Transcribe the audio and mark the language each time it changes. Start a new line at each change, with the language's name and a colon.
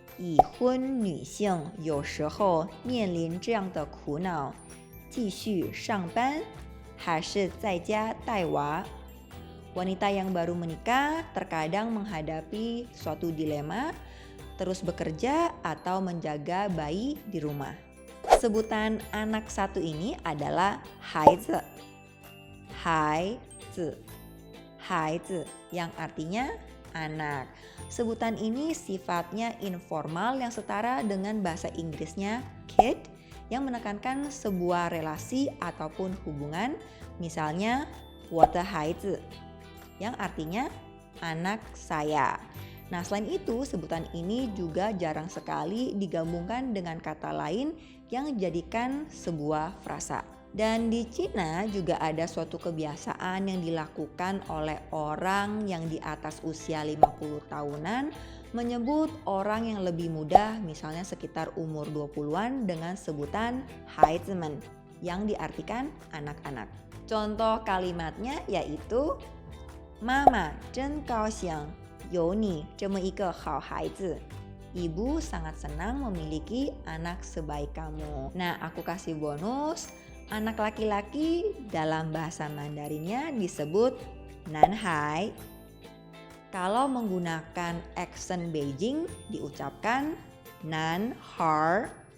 Chinese: 已婚女性有时候面临这样的苦恼，继续上班还是在家带娃?
Indonesian: Wanita yang baru menikah terkadang menghadapi suatu dilema, terus bekerja atau menjaga bayi di rumah. Sebutan anak satu ini adalah haizi. Haizi. Haizi yang artinya anak. Sebutan ini sifatnya informal yang setara dengan bahasa Inggrisnya kid, yang menekankan sebuah relasi ataupun hubungan, misalnya
Chinese: 我的孩子
Indonesian: yang artinya anak saya. Nah, selain itu sebutan ini juga jarang sekali digabungkan dengan kata lain yang dijadikan sebuah frasa. Dan di Cina juga ada suatu kebiasaan yang dilakukan oleh orang yang di atas usia 50 tahunan menyebut orang yang lebih muda, misalnya sekitar umur 20-an dengan sebutan Haizimen yang diartikan anak-anak. Contoh kalimatnya yaitu
Chinese: Mama 真高兴有你这么一个好孩子.
Indonesian: Ibu sangat senang memiliki anak sebaik kamu. Nah, aku kasih bonus. Anak laki-laki dalam bahasa Mandarinnya disebut Nanhai. Kalau menggunakan aksen Beijing diucapkan Nanhar.